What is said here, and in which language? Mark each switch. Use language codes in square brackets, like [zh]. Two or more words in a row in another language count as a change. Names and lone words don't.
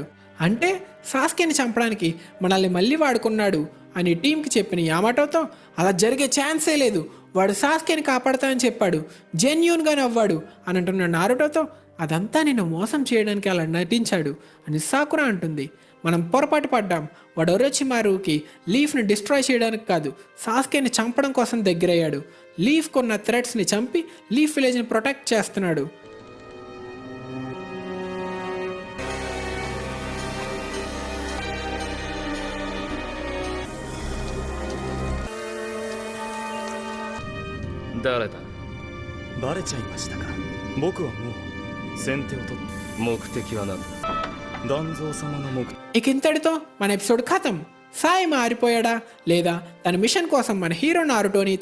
[te] అంటే సాస్కేని చంపడానికి మనల్ని మళ్ళీ వాడుకున్నాడు అని టీంకి చెప్పిన యామాటోతో, అలా జరిగే ఛాన్సే లేదు, వాడు సాస్కేని కాపాడతా అని చెప్పాడు, జెన్యూన్గా నవ్వాడు అని అంటున్న నారుటోతో, అదంతా నిన్ను మోసం చేయడానికి అలా నటించాడు అని సాకురా అంటుంది. మనం పొరపాటు పడ్డాం, వాడు ఒరోచిమారుకి లీఫ్ని డిస్ట్రాయ్ చేయడానికి కాదు, సాస్కేని చంపడం కోసం దగ్గరయ్యాడు. లీఫ్ కొన్న థ్రెట్స్ని చంపి లీఫ్ విలేజ్ని ప్రొటెక్ట్ చేస్తున్నాడు. [ja] 誰だ。バレちゃいましたか。僕はもう先手を取っ目的は何だ。て団蔵様の目的。 [te] ఇక ఇంతటితో మన ఎపిసోడ్ ఖతం. సాయి మారిపోయాడా లేదా తన మిషన్ కోసం మన హీరో నారుటోని తన